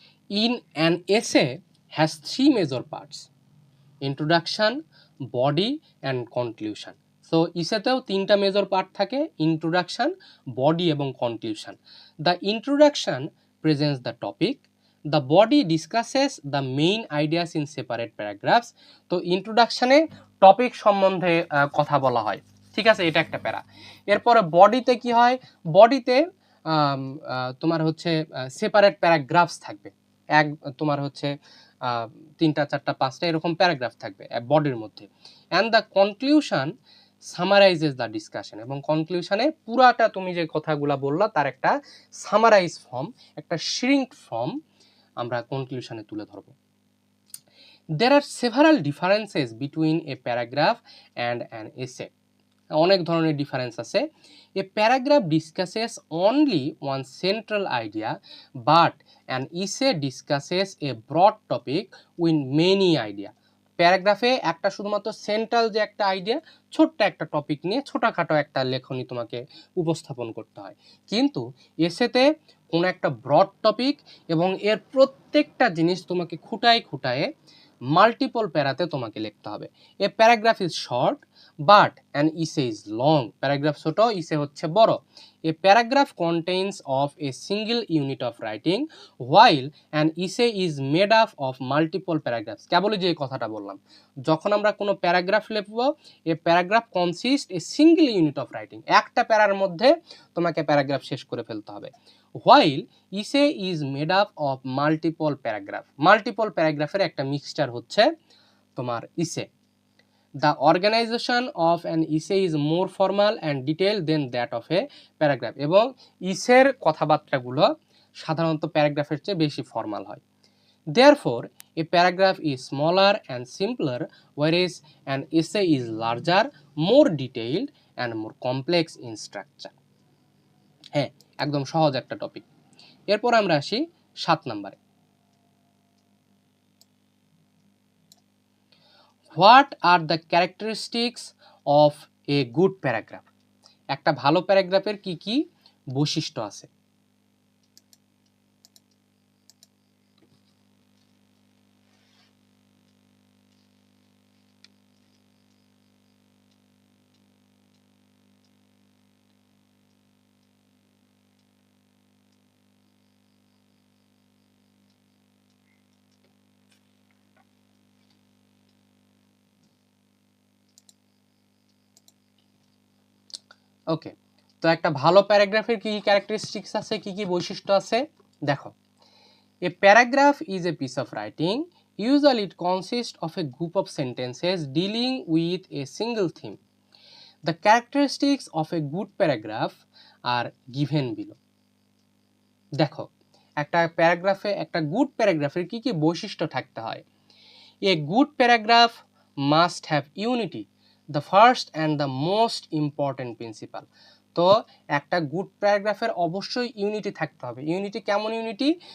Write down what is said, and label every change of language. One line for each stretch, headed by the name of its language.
English: In an essay has 3 major parts: introduction, body and conclusion.
Bangla: So ইসেতেও 3টা major part থাকে, introduction, body এবং conclusion.
English: The introduction presents the topic, the body discusses the main ideas in separate paragraphs.
Bangla: তো ইন্ট্রোডাকশনে topic সম্বন্ধে কথা বলা হয়, ঠিক আছে, এটা একটা প্যারা। এরপরে বডিতে কি হয়? বডিতে তোমার হচ্ছে সেপারেট প্যারাগ্রাফস থাকবে, তোমার হচ্ছে 3টা 4টা 5টা এরকম প্যারাগ্রাফ থাকবে বডির মধ্যে।
English: And the conclusion summarises the discussion.
Bangla: এবং কনক্লুশনে পুরাটা তুমি যে কথাগুলো বললা তার একটা সামারাইজ ফর্ম, একটা শ্রিঙ্ক ফর্ম আমরা কনক্লুশনে তুলে ধরবো।
English: There are several differences between a paragraph and an essay.
Bangla: অনেক ধরনের ডিফারেন্স আছে।
English: A paragraph discusses only one central idea, but an essay discusses a broad topic with many idea.
Bangla: প্যারাগ্রাফে একটা শুধুমাত্র সেন্ট্রাল যে একটা আইডিয়া, ছোট্ট একটা টপিক নিয়ে ছোটোখাটো একটা লেখনী তোমাকে উপস্থাপন করতে হয়। কিন্তু এসেতে কোনো একটা ব্রড টপিক এবং এর প্রত্যেকটা জিনিস তোমাকে খুঁটায় খুঁটায় মাল্টিপল প্যারাতে তোমাকে লিখতে হবে।
English: A paragraph is short but an essay is long.
Bangla: প্যারাগ্রাফ ছোট, ইসে হচ্ছে বড়।
English: A paragraph contains of a single unit of writing while an essay is made up of multiple paragraphs.
Bangla: কেবলই যে কথাটা বললাম, যখন আমরা কোনো প্যারাগ্রাফ লিখব,
English: a paragraph consist a single unit of writing,
Bangla: একটা প্যারার মধ্যে তোমাকে প্যারাগ্রাফ শেষ করে ফেলতে হবে।
English: while essay is made up of multiple paragraph,
Bangla: multiple প্যারাগ্রাফের একটা মিক্সচার হচ্ছে তোমার ইসে।
English: The organization of an essay is more formal and detailed than that of a paragraph.
Bangla: এবং ইসের কথাবার্তাগুলো সাধারণত প্যারাগ্রাফের চেয়ে বেশি ফর্মাল হয়।
English: Therefore, a paragraph is smaller and simpler, whereas an essay is larger, more detailed and more complex in structure.
Bangla: একদম সহজ একটা টপিক। এরপর আমরা আসি 7 নম্বরে।
English: What are the characteristics of a good paragraph?
Bangla: একটা ভালো প্যারাগ্রাফের কি কি বৈশিষ্ট্য আছে? ওকে, তো একটা ভালো প্যারাগ্রাফের কি কি ক্যারেক্টারিস্টিক্স আছে, কি কি বৈশিষ্ট্য আছে দেখো।
English: A paragraph is a piece of writing, usually it consists of a group of sentences dealing with a single theme. The characteristics of a good paragraph are given below.
Bangla: দেখো, একটা গুড প্যারাগ্রাফের কি কি বৈশিষ্ট্য থাকতে হয়।
English: A good paragraph must have unity, the first and the most important principle.
Bangla: তো একটা good প্যারাগ্রাফের অবশ্যই ইউনিটি থাকতে হবে। ইউনিটি কেমন ইউনিটি?